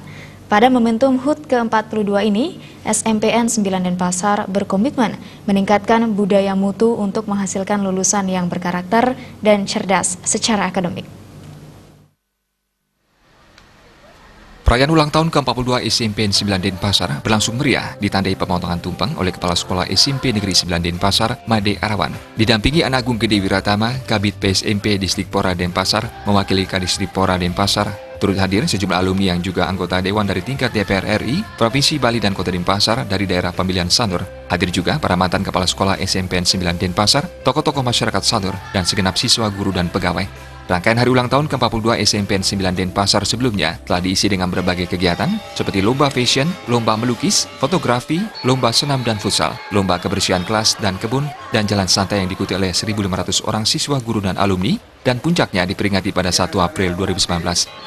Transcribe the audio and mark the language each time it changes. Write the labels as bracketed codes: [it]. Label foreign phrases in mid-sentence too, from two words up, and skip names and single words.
[id] Pada momentum HUT ke-42 ini, SMPN 9 Denpasar berkomitmen meningkatkan budaya mutu untuk menghasilkan lulusan yang berkarakter dan cerdas secara akademik. Perayaan ulang tahun ke-42 SMPN 9 Denpasar berlangsung meriah ditandai pemotongan tumpeng oleh Kepala Sekolah SMP Negeri 9 Denpasar, Made Arawan. Didampingi Anak Agung Gede Wiratama, Kabid PSMP Disdikpora Denpasar, mewakili Kadisdikpora Denpasar, turut hadir sejumlah alumni yang juga anggota Dewan dari tingkat DPR RI, Provinsi Bali dan Kota Denpasar dari daerah pemilihan Sanur. Hadir juga para mantan Kepala Sekolah SMPN 9 Denpasar, tokoh-tokoh masyarakat Sanur, dan segenap siswa, guru, dan pegawai. Rangkaian hari ulang tahun ke-42 SMPN 9 Denpasar sebelumnya telah diisi dengan berbagai kegiatan seperti lomba fashion, lomba melukis, fotografi, lomba senam dan futsal, lomba kebersihan kelas dan kebun, dan jalan santai yang diikuti oleh 1.500 orang siswa, guru, dan alumni, dan puncaknya diperingati pada 1 April 2019.